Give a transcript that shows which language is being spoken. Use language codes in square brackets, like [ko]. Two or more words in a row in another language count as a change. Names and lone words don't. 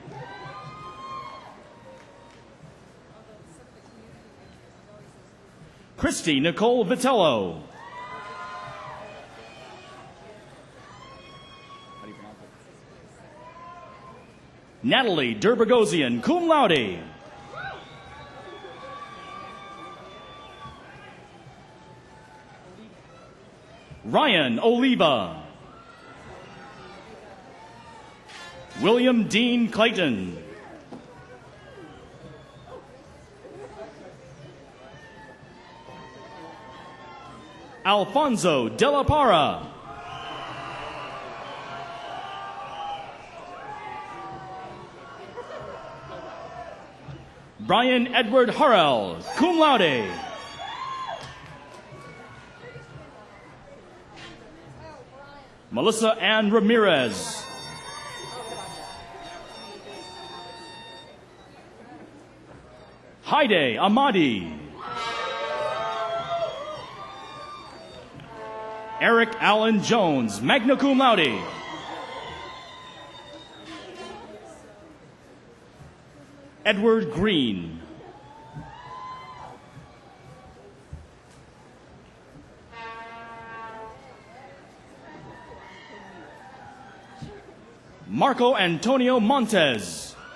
[en] Christy Nicole Vitello. Natalie Durbagosian, [la] cum laude. [en] Ryan Oliva. William Dean Clayton. Alfonso De La Parra. Brian Edward Harrell, [la] cum laude. [en] Melissa Ann Ramirez. Haide Amadi. Eric Allen Jones, [la] magna cum laude. [en] Edward Green. Marco Antonio Montes.